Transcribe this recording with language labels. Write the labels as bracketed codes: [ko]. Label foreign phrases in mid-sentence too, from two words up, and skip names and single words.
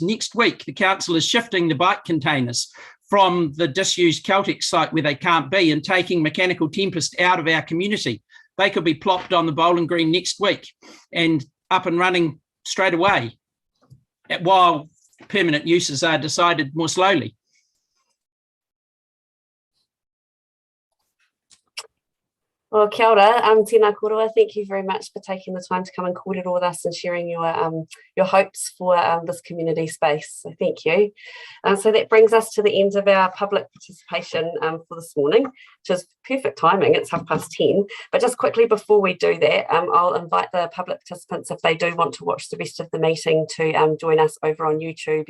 [en] Next week, the council is shifting the bike containers from the disused Celtic site where they can't be and taking Mechanical Tempest out of our community. They could be plopped on the bowling green next week and up and running straight away, while permanent uses are decided more slowly. Well, [mi] kia ora, tēnā koroa. [en] Thank you very much for taking the time to come and kōrero with us and sharing your hopes for this community space. So thank you. So that brings us to the end of our public participation for this morning, which is perfect timing. It's 10:30. But just quickly before we do that, I'll invite the public participants, if they do want to watch the rest of the meeting, to join us over on YouTube.